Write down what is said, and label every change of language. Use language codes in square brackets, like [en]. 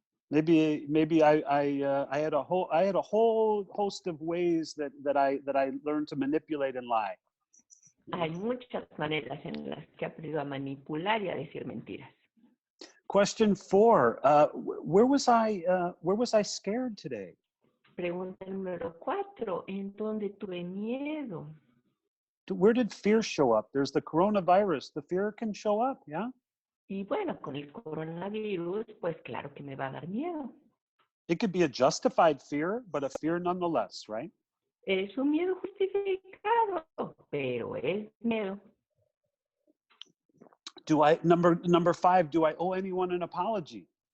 [en] Maybe I had a whole host of ways that I learned to manipulate and lie. [es] Hay muchas maneras en las que he aprendido a manipular y a decir mentiras. [en] Question 4, where was I scared today? [es] Pregunta número 4, ¿en dónde tuve miedo? [en] Where did fear show up? There's the coronavirus. The fear can show up, yeah? [es] Y bueno, con el coronavirus, pues claro que me va a dar miedo. [en] It could be a justified fear, but a fear nonetheless, right? [es] Es un miedo justificado, pero es miedo. [en] Number 5, do I owe anyone an apology?